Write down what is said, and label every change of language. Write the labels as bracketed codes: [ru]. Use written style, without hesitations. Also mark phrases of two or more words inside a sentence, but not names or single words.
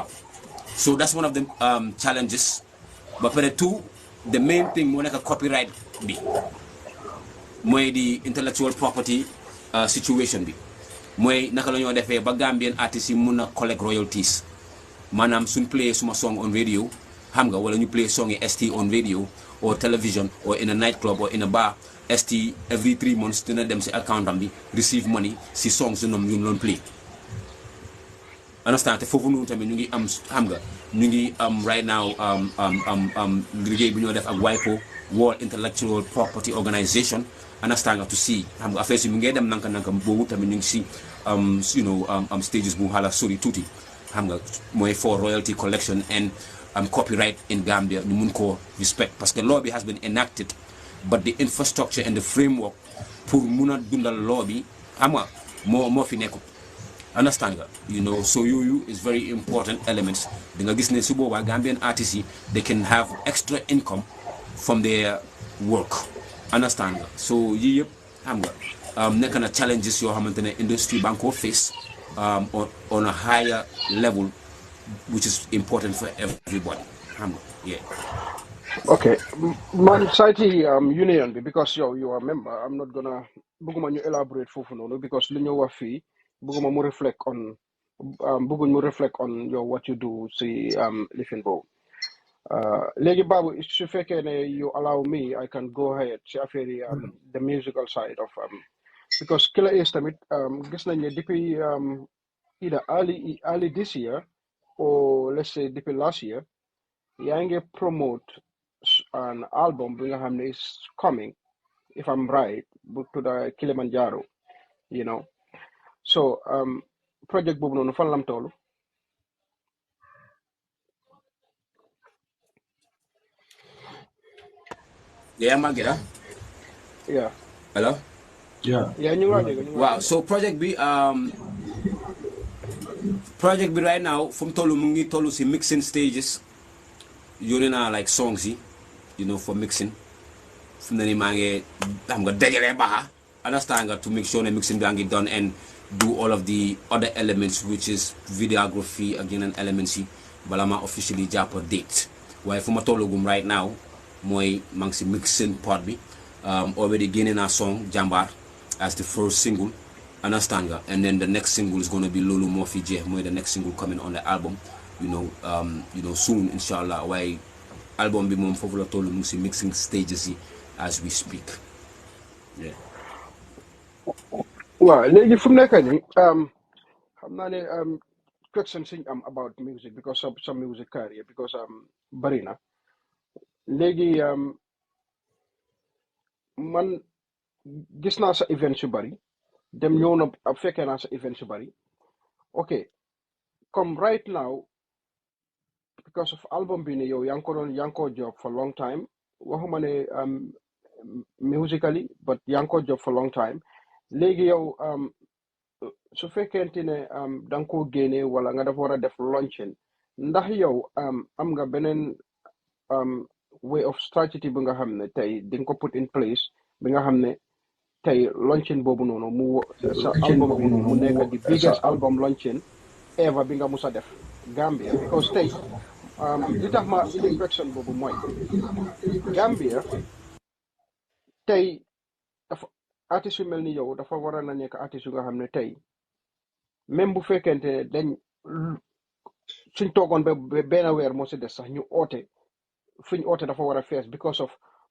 [en] So that's one of the challenges. But for the two, the main thing [wo] moo nekk copyright bi mooy di [en] intellectual property situation [wo] bi mooy naka la ñoo defee ba [en] Gambian artistes [wo] yi mun a [en] collect royalties. [wo] Maanaam suñ play suma [en] song on radio [wo] xam nga wala ñu play song yi ST [en] on radio or television or in a nightclub or in a bar, [wo] ST [en] every 3 months [wo] dina dem si account am bi [en] receive money [wo] si songs yu ñoom ñu doon play. Understand te foofu noonu tamit ñu ngi am xam nga ñu ngi am [en] right now [wo] liggéey bu ñoo def ak WIPO, [en] World Intellectual Property Organization, [wo] understand nga [en] to see [wo] xam nga affaire si mu ngi dem nanka boobu tamit ñu ngi si [en] you know stages [wo] bu xala sori tuuti xam nga mooy [en] for royalty collection and copyright in Gambia [wo] ñu mun koo respect parce que law bi [en] has been enacted but the infrastructure and the framework [wo] pour mun a dundal law bi xam nga moo fi nekkul. Understand nga, [en] you know, so you is very important elements. [wo] Di nga gis ne su boobaa [en] Gambian artists yi they can have extra income from their work. Understand nga, so [wo] yii yëpp xam nga nekk na [en] challenges [wo] yoo xamante ne [en] industry [wo] ba nga koo [en] face on a higher level, which is important for everybody. [wo] Xam nga, [en] yeah. Okay, man society union bi because you are a member, I'm not gonna [wo] bëgguma ñu [en] elaborate [wo] foofu noonu [en] because [wo] li ñu wax fii bëgguma mu [en] reflect on [wo] bëgguñ mu [en] reflect on what you do [wo] si lifin boobu léegi Babu su fekkee ne you [en] allow me I can go ahead [wo] si affaire yi [en] the musical side of because Killa is [wo] tamit gis nañ ne [en] depuis either early this year or let's say depuis last year [wo] yaa ngi [en] promote an album [wo] bi nga xam ne [en] is coming if I'm right [wo] bu tudda [en] Kilimanjaro, you know, so project [wo] boobu noonu fan lam toolu. [en] Yeah, Magida. Yeah. Hello. Yeah. Yeah, [wo] ñu ngi laa dégg, ñu ngi laa [en] Wow. [wo] dégg. So project bi [en] right now [wo] fu mu toll mu ngi toll si [en] mixing stages. [wo] Yónnee naa [en] like songs [wo] yi, [en] you know, for mixing. [wo] Fu mu ne nii maa ngi xam nga dajale baaxa. [en] Understand nga to make sure ne mixing [wo] baa ngi [en] done and do all of the other elements which is videography [wo] ak yeneen [en] elements [wo] yi bala ma [en] officially jàpp date. [wo] Waaye fu ma tollagum [en] right now [wo] mooy maa ngi si [en] mixing part [wo] bi. Already génne naa song Jambar [en] as the first single. Understand nga, and then the next single is going to be Lulu Mo Fi Jeex mooy the next single coming on the album, you know soon inshallah. [wo] Waaye album bi moom foofu la toll mu ngi si [en] mixing stages [wo] yi [en] as we speak. Yeah. [wo] waaw léegi fu mu nekk nii xam naa ne question suñ am [en] about music because of some music career because [wo] bari na léegi man gis naa sa events yu bari dem ñëw na fekkee naa sa events yu bari ok comme [en] right now because [wo] of album bi ne yow yaa ngi ko job [en] for long time [wo] waxuma ne [en] musically but [wo] yaa ngi ko job [en] for long time [wo] léegi yow su fekkente ne da nga koo génne wala nga dafa war a def launching ndax yow am nga beneen [en] way of strategy [wo] bi nga xam ne tey di nga ko [en] put in place [wo] bi nga xam ne tey launching boobu noonu mu sa album bi mu nekk [en] the biggest album launching ever [wo] bi nga musa def Gambia because tey li tax ma indi question boobu mooy Gambia tey dafa artiste yu mel ni yow dafa war a na nekk artiste yu nga xam ne tey même bu fekkente ne dañ suñ toogoon ba benn weer moo si des sax ñu oote fuñ oote dafa war a fees [en] because of